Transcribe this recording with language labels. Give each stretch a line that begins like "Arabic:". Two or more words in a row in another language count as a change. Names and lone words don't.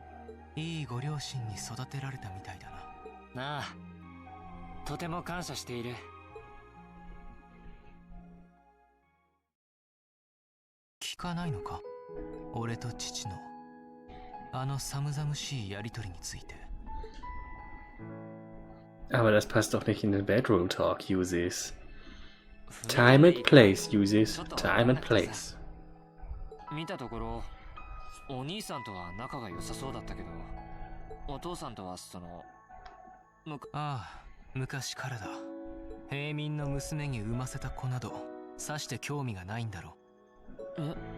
Japanese: いいご両親に育てられたみたいだな。なあ、とても感謝している。聞かないのか？俺と父のあの寒々しいやりとりについて。
German: Aber das passt doch nicht in den
English: Bedroom Talk,
German: Uses.
English: Time and place uses time and place.
Japanese: 見たところお兄さんとは仲が良さそうだったけど、お父さんとはああ、昔からだ。平民の娘に産ませた子などさして興味がないんだろう。